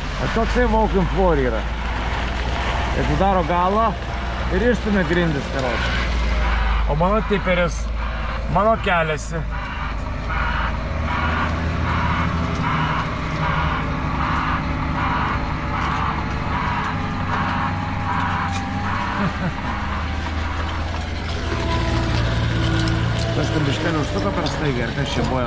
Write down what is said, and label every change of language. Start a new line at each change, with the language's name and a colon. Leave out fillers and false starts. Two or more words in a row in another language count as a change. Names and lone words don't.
Lithuanian: toksai
English: walk-in floor
Lithuanian: yra. Atidaro galą ir išstumia grindis, karočią. O mano tiperis, mano keliasi. Tas ten biškelį užsuko per staigą, ir kas čia buvo?